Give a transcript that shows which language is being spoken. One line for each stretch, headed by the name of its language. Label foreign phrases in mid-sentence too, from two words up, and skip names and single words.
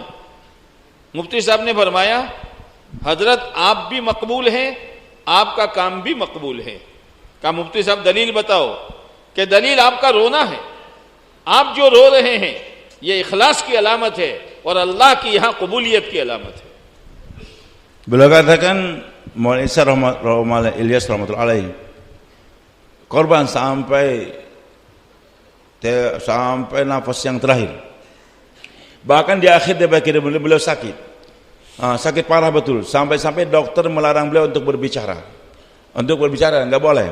Hindi: मुफ्ती साहब ने फरमाया, हजरत आप भी मकबूल हैं, आपका काम भी मकबूल है। कहा मुफ्ती साहब दलील बताओ। कि दलील आपका रोना है, आप जो रो रहे हैं ये इखलास की अलामत है और अल्लाह की यहां कबूलियत की अलामत है।
Indonesian: Beliau katakan Maulana Ilyas
Arabic: رحمة الله عليه
Indonesian: korban sampai sampai nafas yang terakhir. Bahkan di akhir beliau sakit, sakit parah betul, sampai dokter melarang beliau untuk berbicara, nggak boleh.